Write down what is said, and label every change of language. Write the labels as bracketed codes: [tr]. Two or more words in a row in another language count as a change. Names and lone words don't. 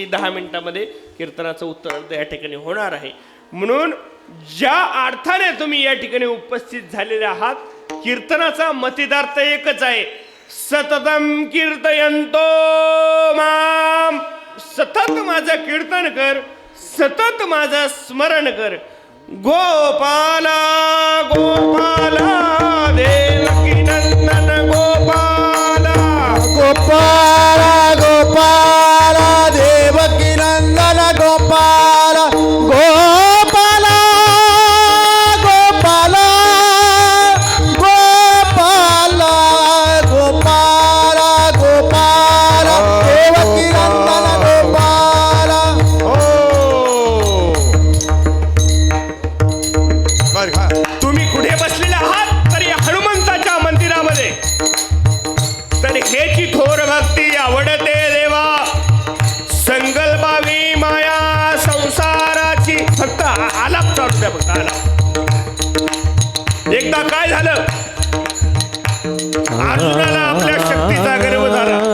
[mr] 10 मिनिटांमध्ये कीर्तनाचं उत्तर या ठिकाणी होणार आहे म्हणून ज्या अर्थाने तुम्ही या ठिकाणी उपस्थित झालेले आहात कीर्तनाचा मतिदार्थ एकच आहे [sa] सततम कीर्तयंतो माम [mr] सतत माझं कीर्तन कर सतत माझं स्मरण कर गोपाला गोपाला देवकी नंदन गोपाला गोपाला गोपाला देवकी नंदन गोपाला गोपाला गोपाला गोपाला गोपाला गोपाला देवकी नंदन गोपाला बर का तुम्ही कुठे बसलेले आहात तर या हनुमंताच्या मंदिरामध्ये तर हेची थोर भक्ती आवडते देवा संकल्पावी माया संसाराची फक्त आलाप चालू द्या फक्त आलाप एकदा काय झालं अर्जुनाला आपल्या शक्तीचा गर्व झाला